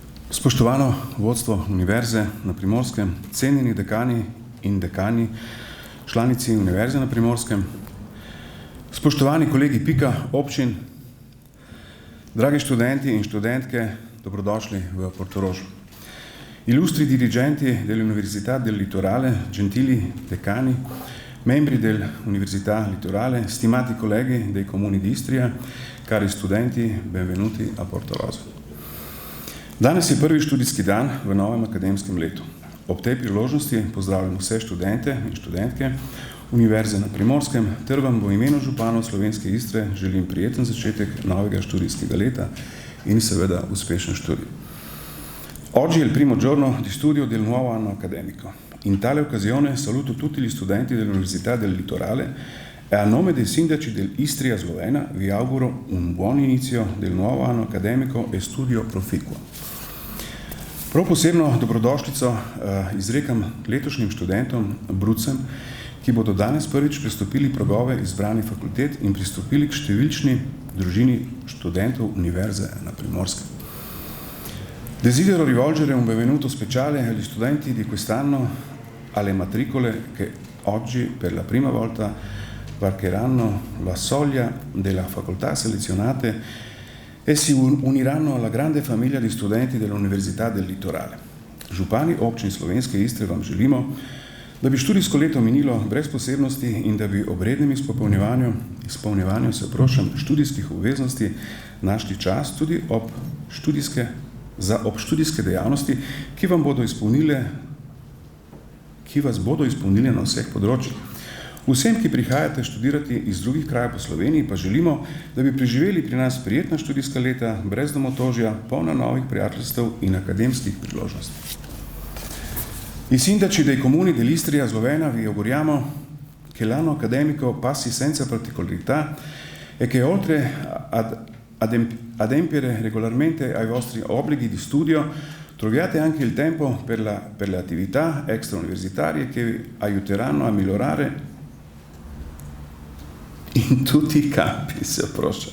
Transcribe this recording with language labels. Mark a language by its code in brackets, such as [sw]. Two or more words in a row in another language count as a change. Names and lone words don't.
[sl] Spoštovano vodstvo Univerze na Primorskem, cenjeni dekani in dekani, članici Univerze na Primorskem, spoštovani kolegi PIK-a, občin, dragi študenti in študentke, dobrodošli v Portorožu. [it] Illustri dirigenti dell'Università del Litorale, gentili decani, membri dell'Università Litorale, stimati colleghi dei comuni di Istria, cari studenti, benvenuti a Portorožu. [sl] Danes je prvi študijski dan v novem akademskem letu. Ob tej priložnosti pozdravljam vse študente in študentke Univerze na Primorskem ter vam v imenu županov Slovenske Istre želim prijeten začetek novega študijskega leta in seveda uspešen študij. [it] Oggi è il primo giorno di studio del nuovo anno accademico. In tale occasione saluto tutti gli studenti dell'Università del Litorale e a nome dei sindaci dell'Istria Slovena vi auguro un buon inizio del nuovo anno accademico e studio proficuo. [sl] Prav posebno dobrodošlico izrekam letošnjim študentom, brucem, ki bodo danes prvič pristopili pragove izbranih fakultet in pristopili k številčni družini študentov Univerze na Primorskem. [it] Desidero rivolgere un benvenuto speciale agli studenti di quest'anno alle matricole che oggi per la prima volta varcheranno la soglia della facoltà selezionate e si uniranno alla grande famiglia di studenti dell'Università del Litorale. [sl] Župani občin Slovenske Istre vam želimo, da bi študijsko leto minilo brez posebnosti in da bi ob rednem izpolnjevanju študijskih obveznosti našli čas tudi ob študijske dejavnosti, ki vas bodo izpolnile na vseh področjih. Vsem, ki prihajate študirati iz drugih krajev po Sloveniji, pa želimo, da bi preživeli pri nas prijetna študijska leta, brez domotožja, polna novih prijateljstev in akademskih priložnosti. [it] I sindaci dei comuni dell'Istria Slovena vi auguriamo che l'anno accademico passi senza particolarità e che oltre ad adempiere regolarmente ai vostri obblighi di studio, troviate anche il tempo per le attività extrauniversitarie che vi aiuteranno a migliorare in tutti i campi, se approccia.